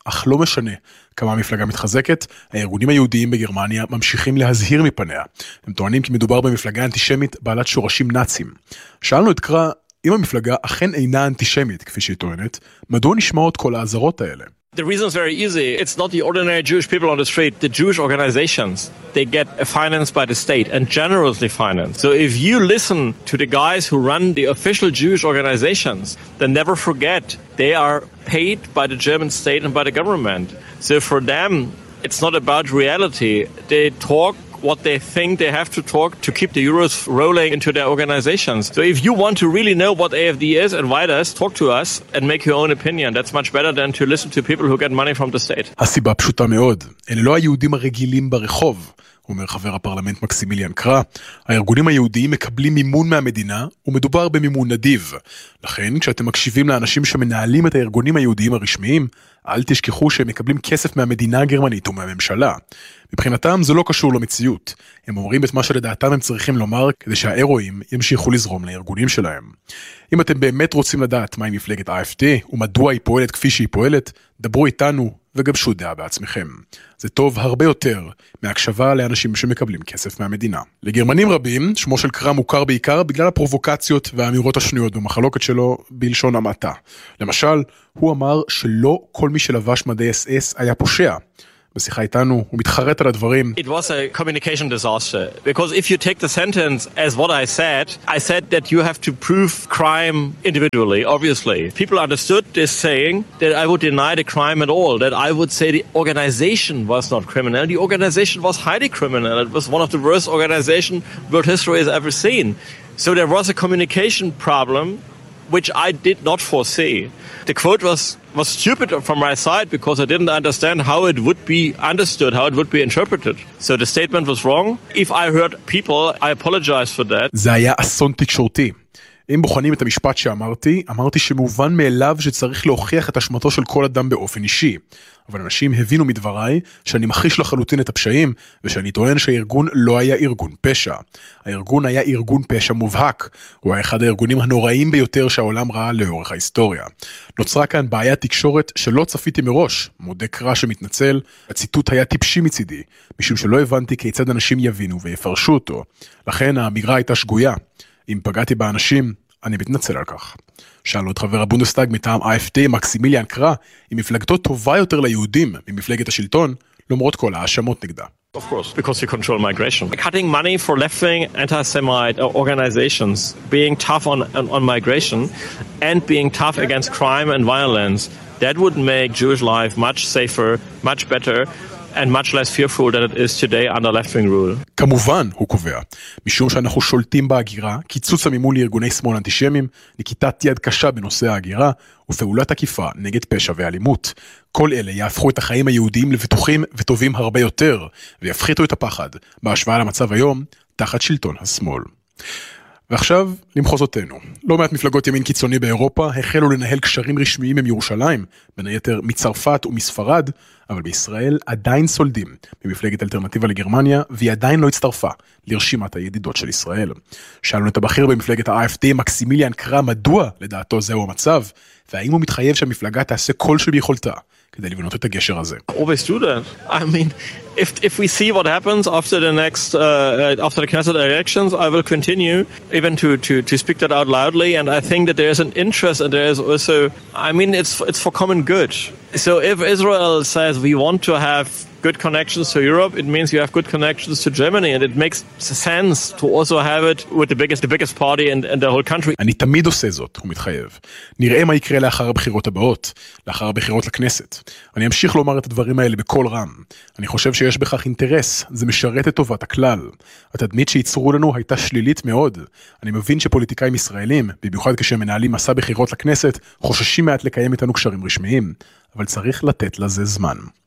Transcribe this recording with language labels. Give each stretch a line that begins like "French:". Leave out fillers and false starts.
Hebrew: אך לא משנה כמה המפלגה מתחזקת, הארגונים היהודיים בגרמניה ממשיכים להזהיר מפניה. הם טוענים כי מדובר במפלגה אנטישמית בעלת שורשים נאצים. שאלנו את קרא, אם המפלגה אכן אינה אנטישמית, כפי שהיא טוענת, מדוע נשמעות כל האזהרות האלה?
English: The reason is very easy. It's not the ordinary Jewish people on the street. The Jewish organizations, they get financed by the state and generously financed. So if you listen to the guys who run the official Jewish organizations, then never forget they are paid by the German state and by the government. So for them, it's not about reality. They talk what they think they have to talk to keep the euros rolling into their organizations. So if you want to really know what AFD is and why it is, talk to us and make your own opinion. That's much better than to listen to people who get money from the state.
Hebrew: הסיבה פשוטה מאוד. אלה לא היהודים הרגילים ברחוב, אומר חבר הפרלמנט מקסימיליאן קרא. הארגונים היהודיים מקבלים מימון מהמדינה ומדובר במימון נדיב. לכן, כשאתם מקשיבים לאנשים שמנהלים את הארגונים היהודיים הרשמיים, אל תשכחו שהם מקבלים כסף מהמדינה הגרמנית ומהממשלה. מבחינתם זה לא קשור למציאות. הם אומרים את מה שלדעתם הם צריכים לומר כדי שהאירועים ימשיכו לזרום לארגונים שלהם. אם אתם באמת רוצים לדעת מהי מפלגת AFD ומדוע היא פועלת כפי שהיא פועלת, דברו איתנו וגבשו דעה בעצמכם. זה טוב הרבה יותר מהקשבה לאנשים שמקבלים כסף מהמדינה. לגרמנים רבים, שמו של קרא מוכר בעיקר בגלל הפרובוקציות והאמירות השנויות במחלוקת שלו בלשון המעטה. למשל, הוא אמר שלא כל מי שלבש מדי אס-אס היה פושע. בשיחה איתנו, הוא מתחרט על הדברים.
English: It was a communication disaster. Because if you take the sentence as what I said that you have to prove crime individually, obviously. People understood this saying that I would deny the crime at all, that I would say the organization was not criminal. The organization was highly criminal. It was one of the worst organizations world history has ever seen. So there was a communication problem which I did not foresee. The quote was stupid from my side because I didn't understand how it would be understood, how it would be interpreted. So the statement was wrong. If I hurt people, I apologize for that.
Hebrew: זה היה אסון תקשורתי. אם בוחנים את המשפט שאמרתי, אמרתי שמובן מאליו שצריך להוכיח את אשמתו של כל אדם באופן אישי. אבל אנשים הבינו מדבריי שאני מכחיש לחלוטין את הפשעים, ושאני טוען שהארגון לא היה ארגון פשע. הארגון היה ארגון פשע מובהק, הוא היה אחד הארגונים הנוראים ביותר שהעולם ראה לאורך ההיסטוריה. נוצרה כאן בעיית תקשורת שלא צפיתי מראש, מודה קרא שמתנצל, הציטוט היה טיפשי מצידי, משום שלא הבנתי כיצד אנשים יבינו ויפרשו אותו. לכן האמירה הייתה שגויה. אם פגעתי באנשים, אני מתנצל על כך. שאלו את חבר הבונדסטאג מטעם AFD, מקסימיליאן קרא, אם מפלגתו טובה יותר ליהודים ממפלגת השלטון, למרות כל האשמות נגדה.
English: Of course, because you control migration. Cutting money for left-wing anti-Semite organizations, being tough on migration, and being tough against crime and violence, that would make Jewish life much safer, much better, and much less fearful than it is today under left-wing rule.
Hebrew: כמובן, הוא קובע, משום שאנחנו שולטים בהגירה, קיצוץ המימון לארגוני שמאל אנטישמים, נקיטת יד קשה בנושא ההגירה, ופעולת עקיפה נגד פשע ואלימות. כל אלה יהפכו את החיים היהודיים לבטוחים וטובים הרבה יותר, ויפחיתו את הפחד, בהשוואה למצב היום, תחת שלטון השמאל. ועכשיו, למחוזותינו. לא מעט מפלגות ימין קיצוני באירופה החלו לנהל קשרים רשמיים עם ירושלים, בין היתר מצרפת ומספרד, אבל בישראל עדיין סולדים במפלגת אלטרנטיבה לגרמניה, והיא עדיין לא הצטרפה לרשימת הידידות של ישראל. שאלו את הבכיר במפלגת ה-AFD, מקסימיליאן קרא, מדוע לדעתו זהו המצב, והאם הוא מתחייב שהמפלגה תעשה כל שביכולתה כדי לבנות את הגשר הזה.
English: Always do that. I mean, if we see what happens after the next after the Knesset elections, I will continue even to speak that out loudly, and I think that there is an interest and there is also, I mean, it's for common good. So if Israel says we want to have good connections to Europe, it means you have good connections to Germany, and it makes sense to also have it with the biggest party in the whole country.
Hebrew: אני תמיד עושה זאת, הוא מתחייב. נראה מה יקרה לאחר הבחירות הבאות, לאחר הבחירות לכנסת. אני אמשיך לומר את הדברים האלה בכל רם. אני חושב שיש בכך אינטרס, זה משרת את טובת הכלל. התדמית שיצרו לנו הייתה שלילית מאוד. אני מבין שפוליטיקאים ישראלים, במיוחד כשהם מנהלים מסע בחירות לכנסת, חוששים מעט לקיים איתנו קשרים רשמיים, אבל צריך לתת לזה זמן.